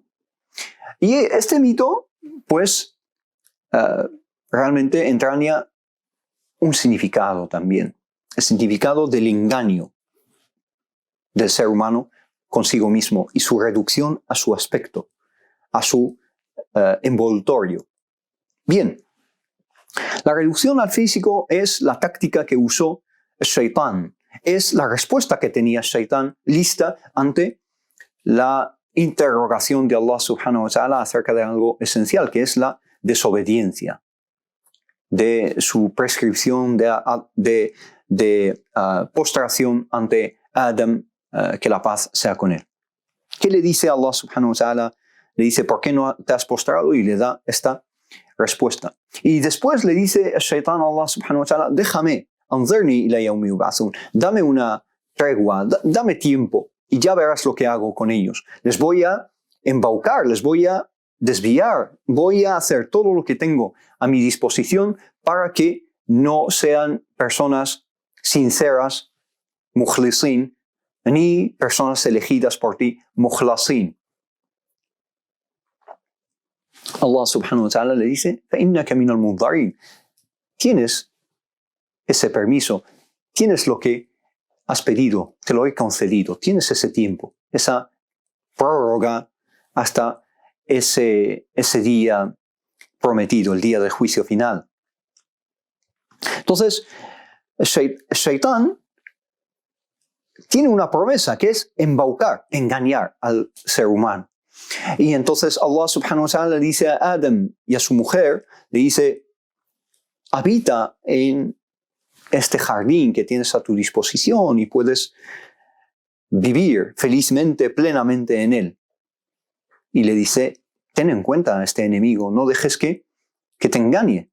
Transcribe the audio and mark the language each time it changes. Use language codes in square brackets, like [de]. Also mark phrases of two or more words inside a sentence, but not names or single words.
[es] Y este mito, pues, realmente entraña un significado también, el significado del engaño del ser humano consigo mismo y su reducción a su aspecto, a su envoltorio. Bien, la reducción al físico es la táctica que usó Shaitán, es la respuesta que tenía Shaitán lista ante la interrogación de [ar] الله سبحانه وتعالى [es] acerca de algo esencial, que es la desobediencia, de su prescripción de postración ante Adam, que la paz sea con él. ¿Qué le dice [ar] الله سبحانه وتعالى? [es] Le dice, ¿por qué no te has postrado? Y le da esta respuesta. Y después le dice el Shaitán a [ar] الله سبحانه وتعالى, [es] déjame, [ar] أنظرني إلى يوم يبعثون, [es] dame una tregua, dame tiempo y ya verás lo que hago con ellos. Les voy a embaucar, les voy a desviar, voy a hacer todo lo que tengo a mi disposición para que no sean personas sinceras, mukhlisin, ni personas elegidas por ti, mukhlasin. [ar] الله سبحانه وتعالى [es] le dice, [ar] فَإِنَّكَ مِنَ الْمُنظَرِينَ. [es] Tienes ese permiso, tienes lo que has pedido, te lo he concedido, tienes ese tiempo, esa prórroga hasta ese día prometido, el día del juicio final. Entonces, Shaitán tiene una promesa que es embaucar, engañar al ser humano. Y entonces [ar] الله سبحانه وتعالى [es] le dice a Adam y a su mujer, le dice, habita en este jardín que tienes a tu disposición y puedes vivir felizmente, plenamente en él. Y le dice, ten en cuenta a este enemigo, no dejes que te engañe.